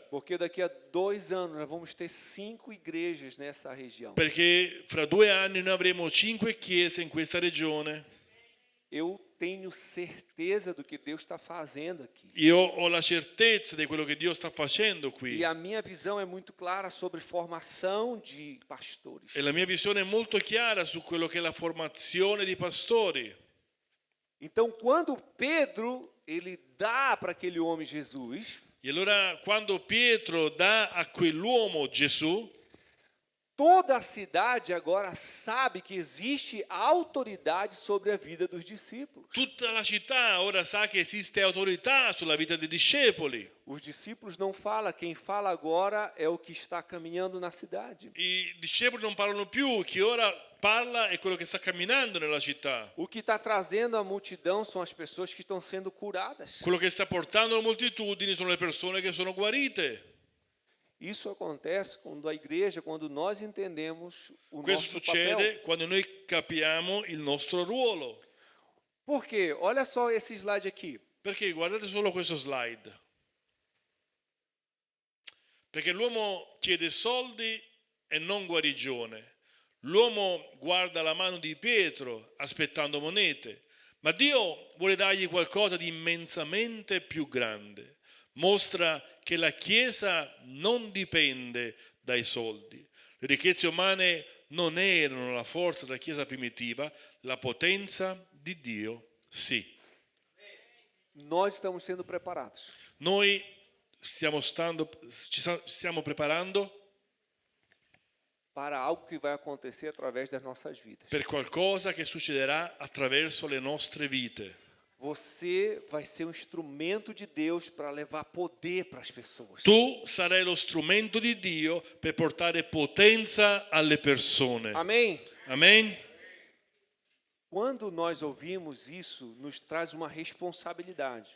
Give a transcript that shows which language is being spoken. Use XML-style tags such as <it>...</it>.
<pt>Porque daqui a 2 anos nós vamos ter 5 igrejas nessa região.</pt> <it>perché fra 2 anni noi avremo 5 chiese in questa regione.</it> <pt>Eu tenho certeza do que Deus está fazendo aqui.</pt> <it>Io ho la certezza di quello che Dio sta facendo qui</it> <pt>E a minha visão é muito clara sobre formação de pastores.</pt> <it>e la mia visione è molto chiara su quello che è la formazione di pastori.</it> <pt>Então, quando Pedro ele dá para aquele homem Jesus,</pt> <it>E allora quando Pietro dà a quell'uomo Gesù,</it> <pt>toda a cidade agora sabe que existe autoridade sobre a vida dos discípulos.</pt> <it>tutta la città ora sa che esiste autorità sulla vita dei discepoli.</it> <pt>Os discípulos não falam, quem fala agora é o que está caminhando na cidade.</pt> <it>I discepoli non parlano più, chi ora parla è quello che sta camminando nella città.</it> <pt>O que está trazendo a multidão são as pessoas que estão sendo curadas.</pt> <it>Quello che sta portando le moltitudini sono le persone che sono guarite.</it> <pt>Isso acontece quando a igreja, quando nós entendemos o</pt> <it>Questo</it> <pt>nosso papel.</pt> <it>succede quando noi capiamo il nostro ruolo.</it> <pt>Por quê? Olha só esse slide aqui.</pt> <it>Perché guardate solo questo slide. Perché l'uomo chiede soldi e non guarigione. L'uomo guarda la mano di Pietro aspettando monete, ma Dio vuole dargli qualcosa di immensamente più grande. Mostra che la Chiesa non dipende dai soldi. Le ricchezze umane non erano la forza della Chiesa primitiva, la potenza di Dio sì.</it> <pt>nós estamos sendo preparados</pt> <it>Noi ci stiamo preparando</it> <pt>para algo que vai acontecer através das nossas vidas.</pt> <it>per qualcosa che succederà attraverso le nostre vite.</it> <pt>Você vai ser um instrumento de Deus para levar poder para as pessoas.</pt> <it>Tu sarai lo strumento di Dio per portare potenza alle persone.</it> <pt>Amém?</pt> <it>Amen?</it> <pt>Quando nós ouvimos isso, nos traz uma responsabilidade.</pt>